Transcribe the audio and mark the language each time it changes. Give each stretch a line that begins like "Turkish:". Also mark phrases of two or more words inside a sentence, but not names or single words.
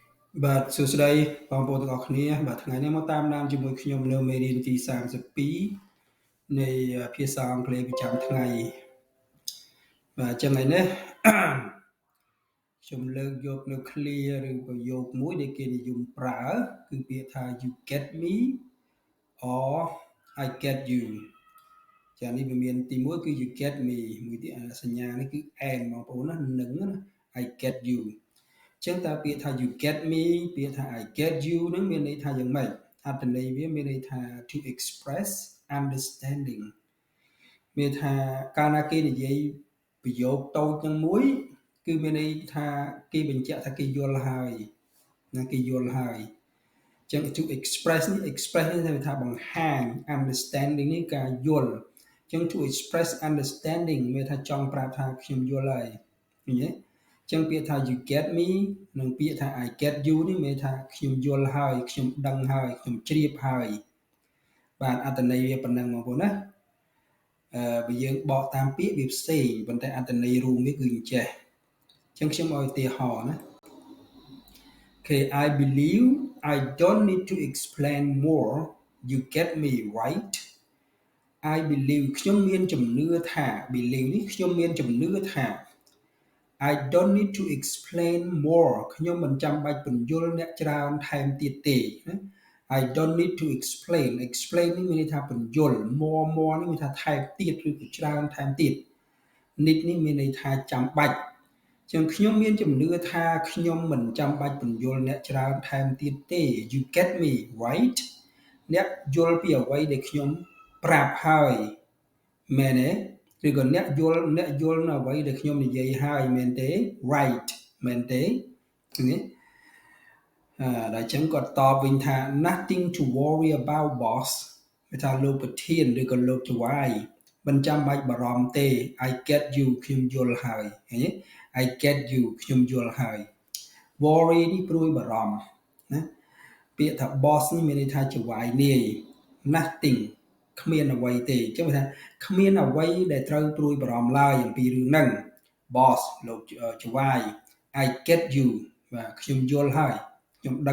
Khmer: បាទសួស្តីបងប្អូនទាំងអស់គ្នាបាទថ្ងៃនេះមកតាមដានជាមួយខ្ញុំនៅមេរៀនទី32នៃភាសាអង់គ្លេសប្រចាំថ្ងៃបាទចឹងថ្ងៃនេះខ្ញុំលើកយកនៅ clear ឬប្រយោគមួយដែលគេនិយមប្រើគឺពាក្យថា
English: you get me or I get you
Khmer: ចានេះវាមានទី 1គឺ
English: you get me
Khmer: មួយទៀតសញ្ញានេះគឺ and បងប្អូនណានឹងណា
English: I get you
Khmer: ចឹងតើពាក្យថា
English: you get me
Khmer: ពាក្យថា
English: I get you
Khmer: នឹងមានន័យថាយ៉ាងម៉េចអត្ថន័យវាមានន័យថា
English: to express understanding
Khmer: មានថាកាលណាគេនិយាយប្រយោគតូចនឹងមួយគឺមានន័យថាគេបញ្ជាក់ថាគេយល់ហើយណាគេយល់ហើយចឹង
English: to express
Khmer: នេះ express នេះថា បង្ហាញ understanding នេះការយល់ចឹង
English: to express understanding
Khmer: មានថាចង់ប្រាប់ថាខ្ញុំយល់ហើយឃើញទេចឹងពាក្យថា
English: you get me
Khmer: និងពាក្យថា
English: I get you
Khmer: នេះមានថាខ្ញុំយល់ហើយខ្ញុំដឹងហើយខ្ញុំជ្រាបហើយបាទអត្ថន័យវាប៉ុណ្ណឹងបងប្អូនណាបើយើងបកតាមពាក្យវាផ្សេងប៉ុន្តែអត្ថន័យរួមវាគឺអញ្ចេះចឹងខ្ញុំឲ្យឧទាហរណ៍ណា
English: Okay I believe I don't need to explain more you get me right I believe
Khmer: ខ្ញុំមានជំនឿថា believe នេះខ្ញុំមានជំនឿថា
English: I don't need to explain more
Khmer: ខ្ញុំមិនចាំបាច់បញ្យល់អ្នកច្រើនថែមទៀតទេណា
English: I don't need to explain
Khmer: នេះមានន័យថាបញ្យល់ more នេះមានថាថែមទៀតឬក៏ច្រើនថែមទៀត need នេះមានន័យថាចាំបាច់ចឹងខ្ញុំមានជំនឿថាខ្ញុំមិនចាំបាច់បញ្យល់អ្នកច្រើនថែមទៀតទេ
English: you get me right
Khmer: អ្នកយល់ពីអ្វីដែលខ្ញុំប្រាប់ហើយមែនទេឬក៏អ្នកយល់នៅអ្វីដែលខ្ញុំនិយាយហើយ មែនទេ right មែនទេនេះដល់ចឹងគាត់តបវិញថា
English: nothing to worry about boss
Khmer: គេថាលោកប្រធានឬក៏លោកចវាយមិនចាំបាច់បារម្ភទេ
English: I get you
Khmer: ខ្ញុំយល់ហើយឃើញទេ
English: I get you
Khmer: ខ្ញុំយល់ហើយ worry នេះព្រួយបារម្ភណាពាក្យថា boss នេះមានន័យថាចវាយនាយ nothing គ្មាន អ្វីទេចឹងថាគ្មានអ្វីដែលត្រូវព្រួយបារម្ភឡើយអំពីរឿងហ្នឹង boss លោកចវាយ
English: I get you
Khmer: បាទខ្ញុំយល់ហើយខ្ញុំដឹង